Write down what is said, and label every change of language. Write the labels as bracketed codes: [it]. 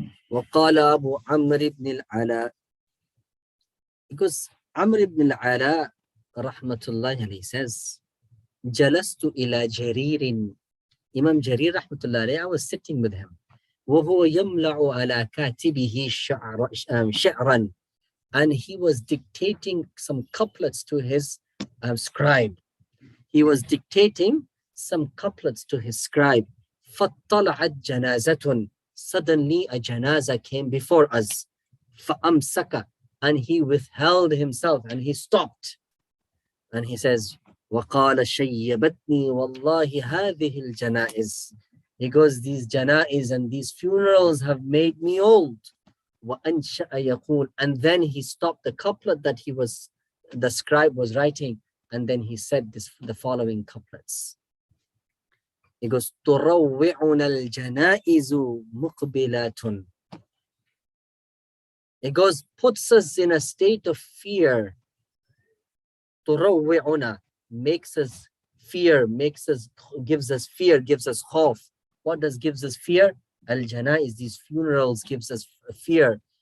[ar] وقال أبو عمرو بن العلاء, [en] because Amr ibn al-Ala rahmatullahi alayhi says, [ar] جلست إلى جرير, [en] Imam Jarir rahmatullahi alayhi, I was sitting with him, [ar] وهو يملع على كاتبه شعرا, [en] and he was dictating some couplets to his scribe. He was dictating some couplets to his scribe. [ar] فَطَّلَعَتْ جَنَازَةٌ, [en] suddenly a janaza came before us. [ar] فَأَمْسَكَ, [en] and he withheld himself, and he stopped. And he says, [ar] وَقَالَ شَيَّبَتْنِي وَاللَّهِ هَذِهِ الْجَنَائِزِ. [en] He goes, these janaiz and these funerals have made me old. [ar] وَأَنْشَأَ يَقُولُ, [en] and then he stopped the couplet that the scribe was writing, and then he said the following couplets. He goes, [ar] تُرَوِّعُنَا الْجَنَائِزُ مُقْبِلَاتٌ. [en] It goes, puts us in a state of fear. [ar] تُرَوِّعُنَا, [en] makes us fear, gives us fear, gives us khawf. What gives us fear? Al-janaiz, these funerals gives us fear.